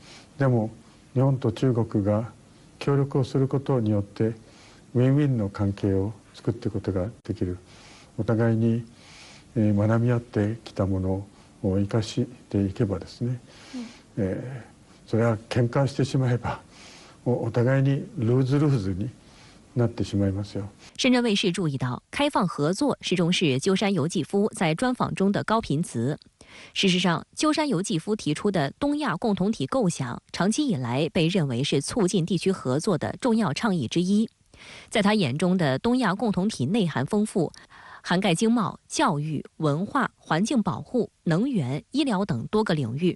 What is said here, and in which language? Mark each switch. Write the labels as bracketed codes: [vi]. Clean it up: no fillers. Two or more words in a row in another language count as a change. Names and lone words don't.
[ja] でも日本と中国が協力をすることによってウィンウィンの関係を作っていくことができる。お互いに学び合ってきたものを生かしていけばですね、それは喧嘩してしまえばお互いにルーズルーズになってしまいますよ。 [zh] 深圳卫视注意到，开放合作始终是鸠山由纪夫在专访中的高频词。事实上，鸠山由纪夫提出的东亚共同体构想，长期以来被认为是促进地区合作的重要倡议之一。在他眼中的东亚共同体内涵丰富，涵盖经贸、教育、文化、环境保护、能源、医疗等多个领域。